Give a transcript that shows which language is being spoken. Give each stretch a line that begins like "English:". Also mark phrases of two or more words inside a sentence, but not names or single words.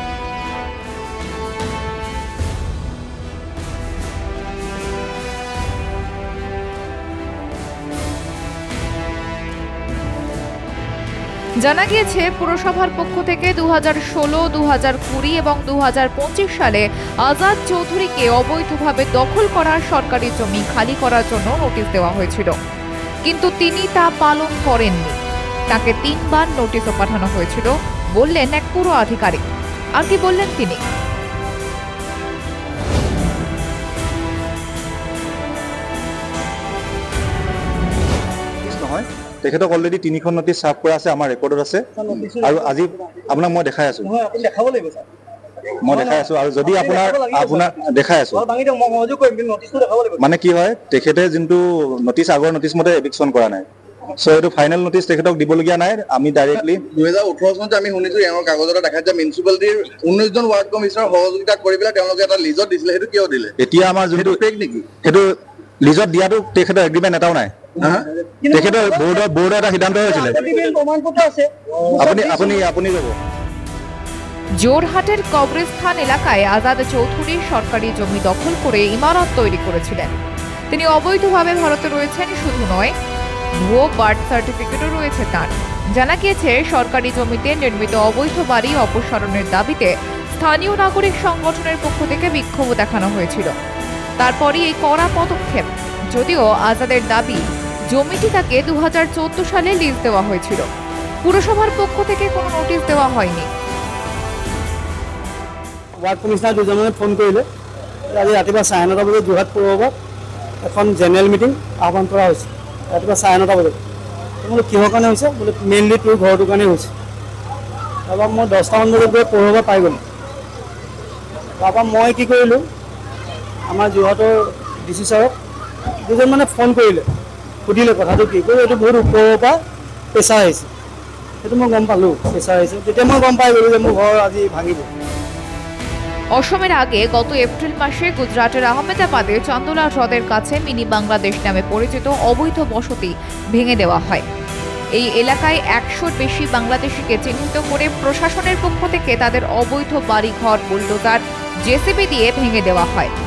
Bangla: জানা গিয়েছে, পুরসভার পক্ষ থেকে 2016, 2020 এবং 2025 সালে আজাদ চৌধুরীকে অবৈধভাবে দখল করা সরকারি জমি খালি করার জন্য নোটিশ দেওয়া হয়েছিল, কিন্তু তিনি তা পালন করেননি। তাকে 3 বার নোটিশও পাঠানো হয়েছিল বললেন এক পুর আধিকারিক। আর কি বললেন তিনি?
Assamese: তেখেতক অলরেডি 3খন নোটিছ সাৰ্ভ কৰা আছে, আমাৰ ৰেকৰ্ডত আছে। আৰু আজি আপোনাক মই দেখাই আছো, আৰু যদি আপোনাক দেখাই আছো মানে কি হয়, তেখেতে যোনটো নোটিছ আগৰ নোটিছ মতে এভিকশ্যন কৰা নাই, সো এইটো
English: final notice
Assamese: তেখেতক দিবলগীয়া নাই। আমি ডাইৰেক্টলি 2018 চনতে আমি শুনিছো এওঁৰ কাগজ এটা দেখাই যে মিউনিচিপালিটিৰ 19 জন
English: ward commissioner
Assamese: সহযোগিতা কৰি পেলাই তেওঁলোকে এটা লিজত দিছিলে। সেইটো কিয় দিলে? এতিয়া আমাৰ যোনটো ফেক নেকি? সেইটো লিজত দিয়াটো তেখেতৰ এগ্ৰিমেণ্ট এটাও নাই। তেখেতৰ বোৰ্ডৰ এটা সিদ্ধান্ত হৈছিলে। আপুনি যাব।
Bangla: জোরহাটের কবরস্থান এলাকায় আজাদ চৌধুরী সরকারি জমি দখল করে ইমারত তৈরি করেছিলেন। তিনি অবৈধভাবে ভারতে রয়েছেন শুধু নয়, ভুয়ো
English: birth certificate
Bangla: রয়েছে তার। জানা গিয়েছে, সরকারি জমিতে নির্মিত অবৈধ বাড়ি অপসারণের দাবিতে স্থানীয় নাগরিক সংগঠনের পক্ষ থেকে বিক্ষোভ দেখানো হয়েছিল। তারপরই এই কড়া পদক্ষেপ। যদিও আজাদের দাবি, জমিটি তাকে 2014 সালে লিজ দেওয়া হয়েছিল। পুরসভার পক্ষ থেকে কোনো নোটিশ দেওয়া হয়নি।
English: ward commissioner
Assamese: দুজনে ফোন কৰিলে, আজি ৰাতিপুৱা 9:30 বজাত যোৰহাট পৌৰসভাত এখন
English: general meeting
Assamese: আহ্বান কৰা হৈছে। ৰাতিপুৱা 9:30 বজাত বোলে কিহৰ কাৰণে হৈছে? বোলে মেইনলি তোৰ ঘৰটোৰ কাৰণেই হৈছে। তাৰপৰা মই 10টামান বজাত গৈ পৌৰসভা পাই গ'লোঁ। তাৰপৰা মই কি কৰিলোঁ, আমাৰ যোৰহাটৰ DC ছাৰক দুজন মানে ফোন কৰিলে, সুধিলে কথাটো কি কৰি, এইটো বহুত ওপৰৰ পৰা প্ৰেছাৰ আহিছে। সেইটো মই গম পালোঁ প্ৰেছাৰ আহিছে। তেতিয়া মই গম পাই গ'লোঁ যে মোৰ ঘৰ আজি ভাঙিব।
Bangla: অসমের আগে গত এপ্রিল মাসে গুজরাটের আহমেদাবাদে চান্দোলা হ্রদের কাছে মিনি বাংলাদেশ নামে পরিচিত অবৈধ বসতি ভেঙে দেওয়া হয়। এই এলাকায় 100-র বেশি বাংলাদেশিকে চিহ্নিত করে প্রশাসনের পক্ষ থেকে তাদের অবৈধ বাড়িঘর বুলডোজার, জেসিবি দিয়ে ভেঙে দেওয়া হয়।